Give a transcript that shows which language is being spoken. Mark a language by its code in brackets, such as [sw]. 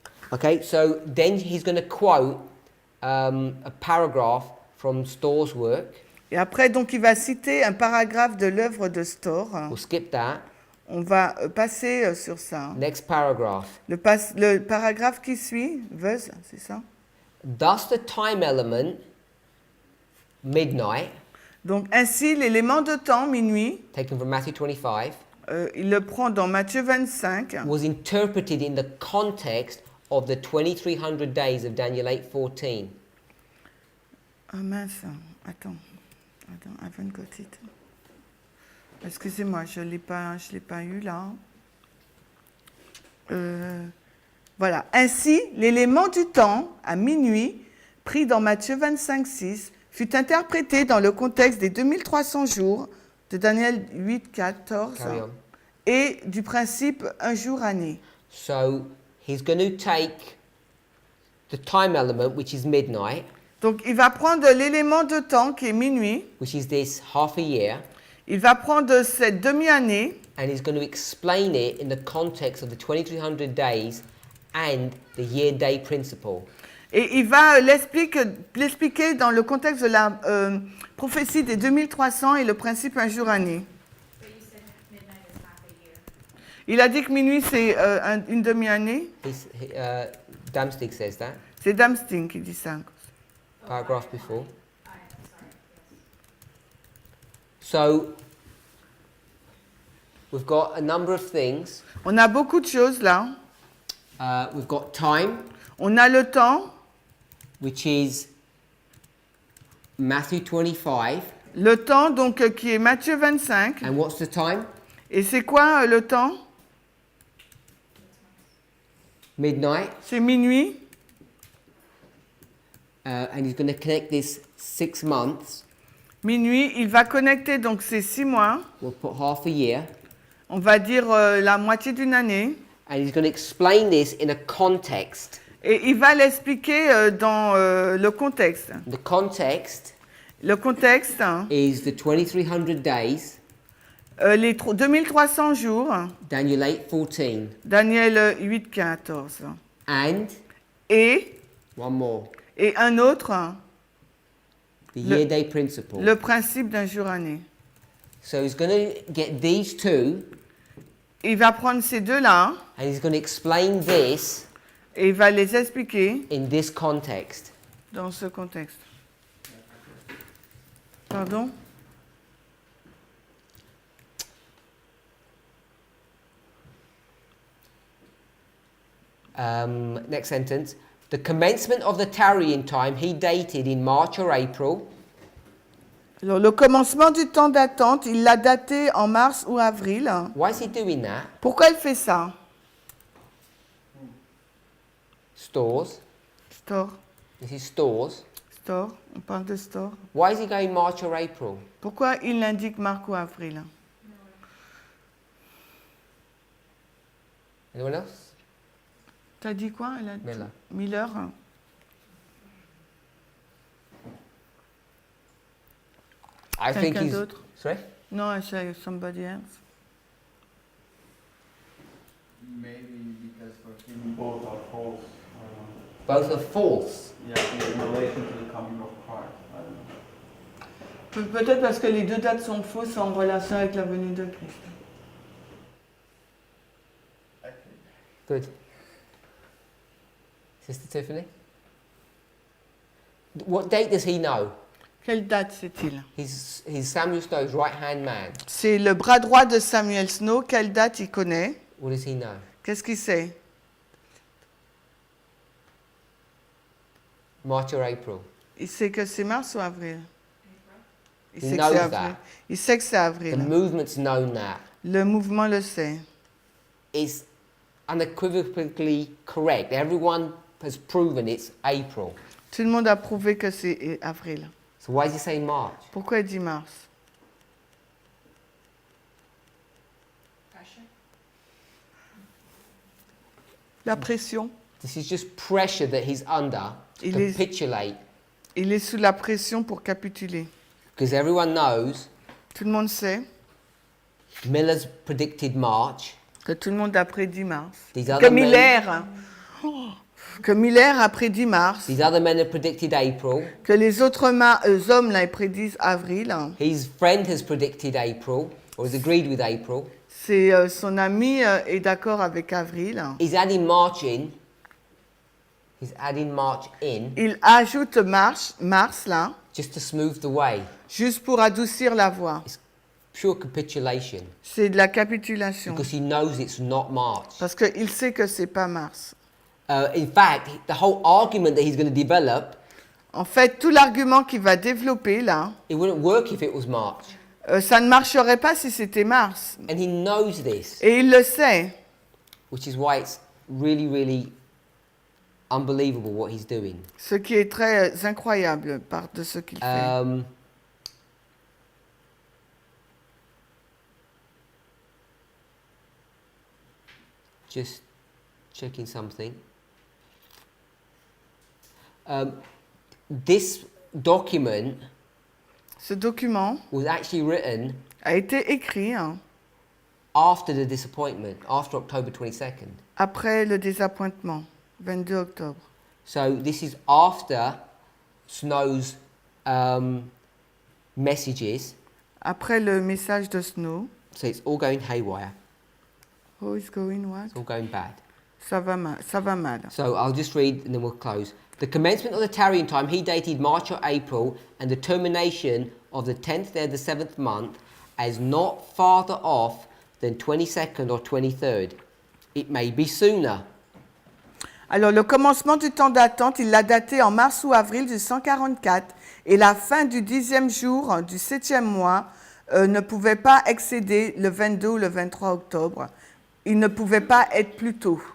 [en] Okay, so then he's going to quote a paragraph from Storr's work. [fr] Et après, donc, il va citer un paragraphe de l'œuvre de Storr. [en] We'll skip that. [fr] On va passer sur ça. [en] Next paragraph. [fr] Le paragraphe qui suit, Veuse, c'est ça? [en] Thus the time element, midnight, [fr] Donc, ainsi, l'élément de temps, minuit, [en] taken from Matthew 25, [fr] il le prend dans Matthieu 25, [en] was interpreted in the context of the 2300 days of Daniel 8:14. [fr] Ah mince, attends, [en] I haven't got it. [fr] Excusez-moi, je l'ai pas eu là. Voilà. Ainsi, l'élément du temps, à minuit, pris dans Matthieu 25, 6, fut interprété dans le contexte des 2300 jours de Daniel 8, 14 [en] Carry on. [fr] et du principe un jour année. [en] So he's going to take the time element, which is midnight, [fr] Donc, il va prendre l'élément de temps qui est minuit, [en] which is this half a year, [fr] il va prendre cette demi-année [en] and he's going to explain it in the context of the 2300 days and the year-day principle. [fr] et il va l'expliquer dans le contexte de la prophétie des 2300 et le principe un jour année. [en] But you said midnight is half a year. [fr] Il a dit que minuit c'est une demi-année. [en] Damstig says that, [fr] C'est Damsting qui dit ça. [en] paragraph before. Sorry, yes. So we've got a number of things. [fr] On a beaucoup de choses là. [en] We've got time, [fr] On a le temps, [en] which is Matthew 25. [fr] le temps donc qui est Matthieu 25. [en] And what's the time? [fr] Et c'est quoi le temps? [en] Midnight. [fr] C'est minuit. [en] And he's going to connect this 6 months. [fr] Minuit, il va connecter donc ces 6 mois. [en] We'll put half a year. [fr] On va dire la moitié d'une année. [en] And he's going to explain this in a context. [fr] Et il va l'expliquer dans le contexte. [en] The context [fr] Le contexte, [en] is the 2300 days, [fr] les 2300 jours, [en] Daniel 8:14, [fr] Daniel 8, 14. [en] and [fr] Et [en] one more, [fr] un autre, [en] the year-day principle. [fr] le principe d'un jour année. [en] So he's going to get these two, [fr] Il va prendre ces deux-là [en] and he's going to explain this [fr] et il va les expliquer [en] in this context. [fr] dans ce contexte. [en] Pardon? Next sentence. The commencement of the tarrying time he dated in March or April, [fr] Alors, le commencement du temps d'attente, il l'a daté en mars ou avril. [en] why is he doing that? [fr] Pourquoi il fait ça? [en] Stores. [fr] Store, [en] This is stores. [fr] store, on parle de store. [en] Why is he going March or April? [fr] Pourquoi il l'indique mars ou avril? [en] Anyone else? [fr] T'as dit quoi? Elle a dit- [en] Miller. [fr] Miller. [en] I think [fr] Quelqu'un [en] he's. [fr] d'autre? [en] Sorry? No, I say somebody else. Maybe because for him both are false. Both are false. Yeah, in relation to the coming of Christ. I don't know. [fr] Peut-être parce que les deux dates sont fausses en relation avec la venue de Christ. [en] Good. Sister Tiffany? What date does he know? [fr] Quelle date c'est-il? [en] He's Samuel Snow's right-hand man. [fr] C'est le bras droit de Samuel Snow. Quelle date il connaît? [en] What does he know? [fr] Qu'est-ce qu'il sait? [en] March or April? [fr] Il sait que c'est mars ou avril? Il [en] He [fr] sait que [en] knows [fr] c'est avril. [en] that. [fr] Il sait que c'est [en] The [fr] avril. [en] movement's known that. [fr] Le mouvement le sait. [en] It's unequivocally correct. Everyone has proven it's April. [fr] Tout le monde a prouvé que c'est avril. [en] So why is he saying March? [fr] Pourquoi il dit mars? La pression. [en] This is just pressure that he's under to [fr] Il est- [en] capitulate. [fr] Il est sous la pression pour capituler. [en] Because everyone knows [fr] Tout le monde sait [en] Miller's predicted March. [fr] que tout le monde a prédit mars. [en] These [fr] Que [en] other men, [fr] Miller, que Miller a prédit mars. [en] these other men have predicted April. [fr] Que les autres hommes là, ils prédisent avril. [en] His friend has predicted April, or has agreed with April. [fr] C'est son ami est d'accord avec avril. [en] He's adding March in. He's adding March in [fr] Il ajoute mars là, [en] just to smooth the way. [fr] juste pour adoucir la voix. [en] Pure capitulation. [fr] C'est de la capitulation. [en] Because he knows it's not March. [fr] Parce qu'il sait que c'est pas mars. [en] In fact, the whole argument that he's going to develop, [fr] En fait, tout l'argument qu'il va développer là, [en] it wouldn't work if it was March. [fr] Ça ne marcherait pas si c'était Mars. [en] And he knows this, [fr] Et il le sait. [en] which is why it's really, really unbelievable what he's doing. [fr] Ce qui est très incroyable de ce qu'il fait. [en] Just checking something. This document [fr] Ce document [en] was actually written [fr] a été écrit [en] after the disappointment, after October 22nd. [fr] après le désappointement, 22 octobre. [en] So this is after Snow's messages. [fr] Après le message de Snow. [en] So it's all going haywire. Oh, it's going what? It's all going bad. [fr] Ça va mal. [en] So I'll just read and then we'll close. The commencement of the tarrying time, he dated March or April, and the termination of the 10th day of the 7th month as not farther off than 22nd or 23rd. It may be sooner. [fr] Alors, le commencement du temps d'attente, il l'a daté en mars ou avril du 144, et la fin du 10e jour du 7e mois ne pouvait pas excéder le 22 ou le 23 octobre. Il ne pouvait pas être plus tôt.